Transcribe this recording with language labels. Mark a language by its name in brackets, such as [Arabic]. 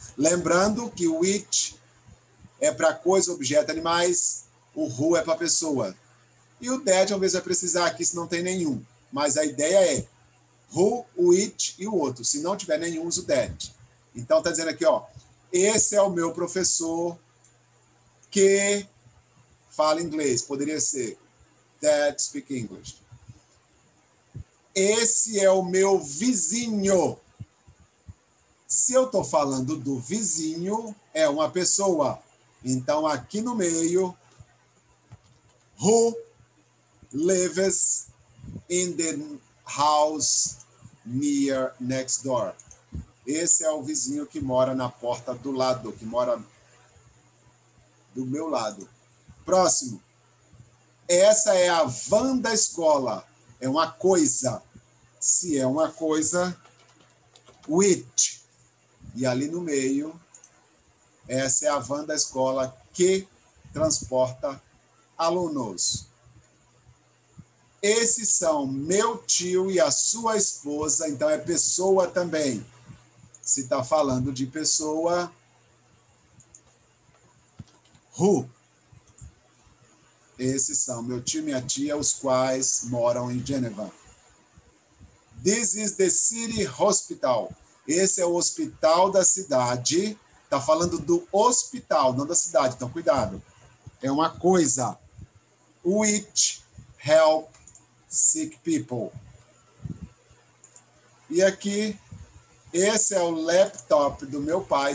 [Portuguese] Lembrando que which é para coisa, objeto, animais, o who é para pessoa. E o that, talvez vai precisar aqui se não tem nenhum. Mas a ideia é who, o it e o outro. Se não tiver nenhum, usa o that. Então, está dizendo aqui, ó, esse é o meu professor que fala inglês. Poderia ser [English] that speak English. [Portuguese] Esse é o meu vizinho. Se eu estou falando do vizinho, é uma pessoa. Então, aqui no meio, [English] who lives in the house near next door. [Portuguese] Esse é o vizinho que mora na porta do lado, que mora do meu lado. Próximo. Essa é a van da escola. É uma coisa. Se é uma coisa, which. E ali no meio, essa é a van da escola que transporta alunos. Esses são meu tio e a sua esposa, então é pessoa também. Se está falando de pessoa, who. Esses são meu tio e minha tia, os quais moram em Geneva. [English] This is the city hospital. [Portuguese] Esse é o hospital da cidade. Está falando do hospital, não da cidade, então cuidado. É uma coisa. [English] Which help sick people. [Portuguese] E aqui, esse é o laptop do meu pai.